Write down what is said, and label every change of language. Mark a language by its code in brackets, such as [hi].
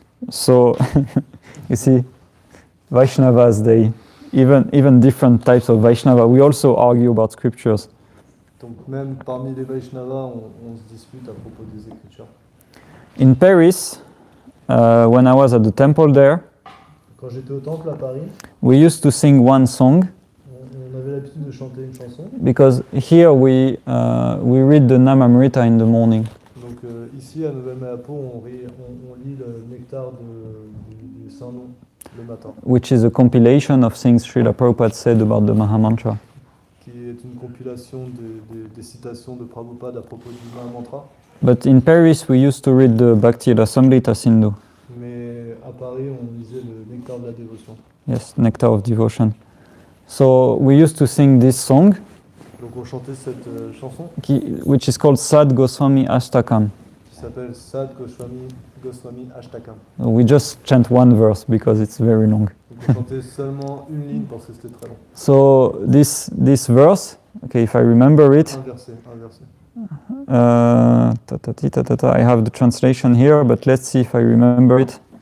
[en] So, you see, Vaishnavas, they, even different types of Vaishnava, we also argue about scriptures. [fr] Donc même parmi les Vaishnavas, on se dispute à propos des Écritures. [en] In Paris, when I was at the temple there, [fr] Quand j'étais au temple à Paris, [en] we used to sing one song [fr] on avait l'habitude de chanter une chanson. [en] because here we read the Lilamrita in the morning. [fr] Donc ici à Nouvelle Malapo, on lit le nectar du Saint-Nom le matin, [en] which is a compilation of things Srila Prabhupada said about the Mahamantra. [fr] qui est une compilation des citations de Prabhupada à propos du Mahamantra. [en] But in Paris, we used to read the Bhakti Rasamrita Sindhu. [fr] Mais à Paris, on lisait le nectar de la dévotion. [en] Yes, Nectar of Devotion. So we used to sing this song, [fr] Donc on chantait cette chanson [en] which is called Sad Goswami Ashtakam. [fr] qui s'appelle Sad Goswami Ashtakam. [en] We just chant one verse because it's very long. [fr] Donc on chantait seulement une ligne parce que c'était très long. [en] So this verse, okay, if I remember it, [fr] Un verset. [en] I have the translation here, but let's see if I remember it.